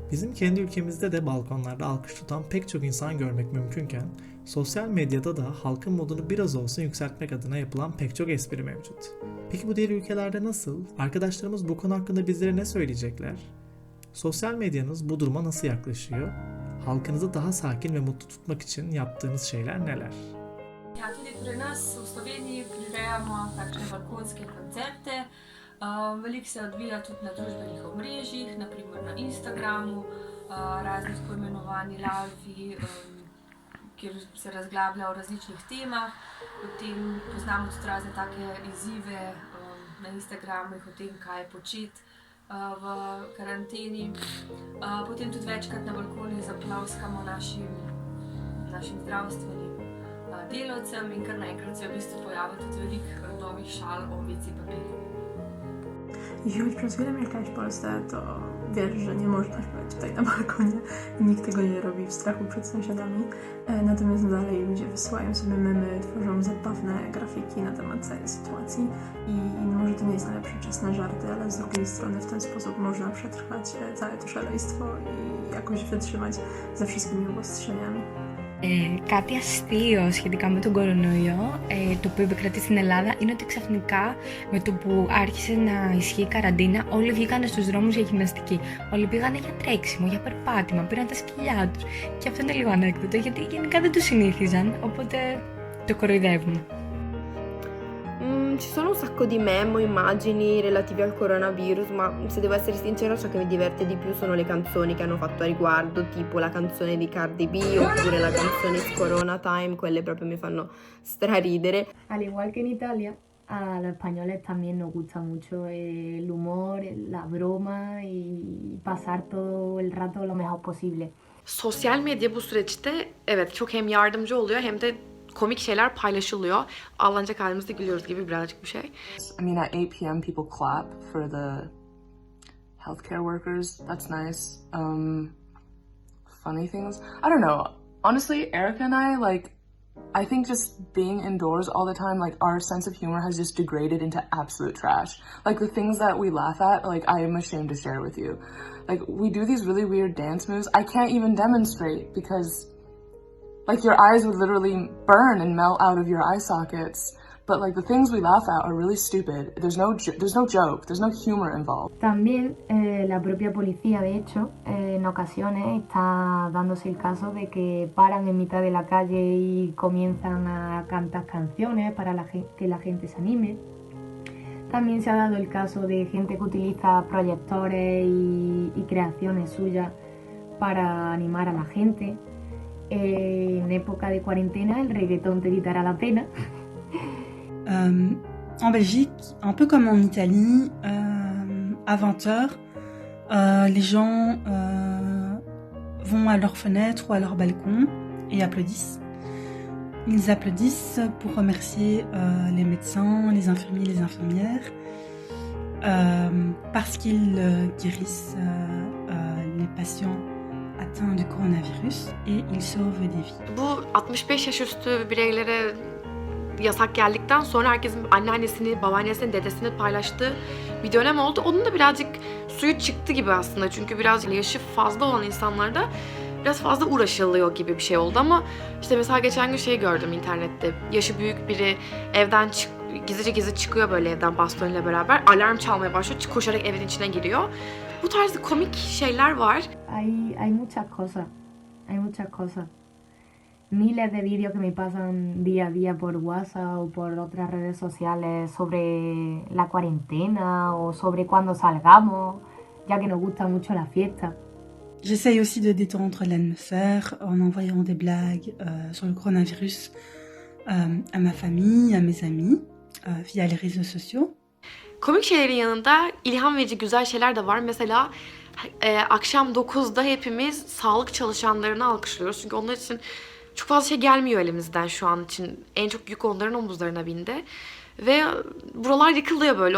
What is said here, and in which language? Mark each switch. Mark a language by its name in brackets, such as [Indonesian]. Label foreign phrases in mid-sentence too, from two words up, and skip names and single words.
[Turkish] Bizim kendi ülkemizde de balkonlarda alkış tutan pek çok insan görmek mümkünken sosyal medyada da halkın modunu biraz olsun yükseltmek adına yapılan pek çok espri mevcut. Peki bu diğer ülkelerde nasıl? Arkadaşlarımız bu konu hakkında bizlere ne söyleyecekler? Sosyal medyanız bu duruma nasıl yaklaşıyor? Halkınızı daha sakin ve mutlu tutmak için yaptığınız şeyler neler? [Slovenian] Ja, tudi pri nas v Sloveniji prirejamo takšne balkonske koncerte. Veliko se odvija tudi na družbenih omrežjih, naprimer na Instagramu, razni tako imenovani live, kjer se razglablja o različnih temah. Potem poznamo tudi razne take izzive na Instagramih o tem, kaj početi v karanteni. Potem tudi večkrat na balkonih zaplavskamo našim zdravstvenim delavcem in kar naenkrat se v bistvu pojawi tudi veliko novih szal o WC papierze. [Polish] Jeśli choć przez chwilę mieszkałeś w Polsce, to wiesz, że nie można śpiewać tutaj na balkonie i nikt tego nie robi w strachu przed sąsiadami. Natomiast dalej ludzie wysyłają sobie memy, tworzą zabawne grafiki na temat całej sytuacji i może to nie jest najlepszy czas na żarty, ale z drugiej strony w ten sposób można przetrwać całe to szaleństwo i jakoś wytrzymać ze wszystkimi obostrzeniami. [Greek] Κάτι αστείο σχετικά με τον κορονοϊό, το που επικρατεί στην Ελλάδα, είναι ότι ξαφνικά με το που άρχισε να ισχύει η καραντίνα, όλοι βγήκαν στους δρόμους για γυμναστική. Όλοι πήγανε για τρέξιμο, για περπάτημα, πήραν τα σκυλιά τους. Και αυτό είναι λίγο ανέκδοτο, γιατί γενικά δεν το συνήθιζαν, οπότε το κοροϊδεύουμε. [Italian] Ci sono un sacco di meme o immagini relativi al coronavirus, ma se devo essere sincera, ciò che mi diverte di più sono le canzoni che hanno fatto a riguardo, tipo la canzone di Cardi B oppure la canzone Corona Time, quelle proprio mi fanno straridere. [Spanish] Al igual que en Italia, a los españoles también nos gusta mucho el humor, la broma y pasar todo el rato lo mejor posible. [Turkish] Sosyal medya bu süreçte evet çok hem yardımcı oluyor hem de komik şeyler paylaşılıyor. Ağlanacak halimizde gülüyoruz gibi birazcık bir şey. [English] I mean, at 8 p.m. people clap for the healthcare workers. That's nice. Funny things. I don't know. Honestly, Erica and I think just being indoors all the time, like, our sense of humor has just degraded into absolute trash. Like, the things that we laugh at, like, I am ashamed to share with you. Like, we do these really weird dance moves. I can't even demonstrate because like your eyes would literally burn and melt out of your eye sockets. But like the things we laugh at are really stupid. There's no joke, there's no humor involved. [Spanish] También la propia policía, de hecho, en ocasiones está dándose el caso de que paran en mitad de la calle y comienzan a cantar canciones para que la gente se anime. También se ha dado el caso de gente que utiliza proyectores y creaciones suyas para animar a la gente. En época de cuarentena, el reggaetón te quitará la pena. [French] En Belgique, un peu comme en Italie, à 20h, les gens vont à leur fenêtre ou à leur balcon et applaudissent. Ils applaudissent pour remercier les médecins, les infirmiers, les infirmières, parce qu'ils guérissent les patients atteints du coronavirus et ils sauvent des vies. [Turkish] Bu 65 yaş üstü bireylere yasak geldikten sonra herkesin anneannesini, babaannesini, dedesini paylaştığı bir dönem oldu. Onun da birazcık suyu çıktı gibi aslında. Çünkü biraz yaşı fazla olan insanlarda biraz fazla uğraşılıyor gibi bir şey oldu ama işte mesela geçen gün şey gördüm internette. Yaşı büyük biri evden gizlice çıkıyor böyle evden bastonuyla beraber. Alarm çalmaya başlıyor. Koşarak evin içine giriyor. Bu tarzda komik şeyler var. [Spanish] Hay muchas cosas. Hay muchas cosas. Miles de vídeos que me pasan día a día por WhatsApp o por otras redes sociales sobre la cuarentena o sobre cuando salgamos, ya que nos gusta mucho la fiesta. [French] J'essaye aussi de détendre l'atmosphère en envoyant des blagues sur le coronavirus à ma famille, à mes amis, via les réseaux sociaux. [Turkish] Komik şeylerin yanında ilham verici güzel şeyler de var. Mesela akşam 9'da hepimiz sağlık çalışanlarını alkışlıyoruz. Çünkü onlar için çok fazla şey gelmiyor elimizden şu an için. En çok yük onların omuzlarına bindi. Ve buralar yıkılıyor böyle.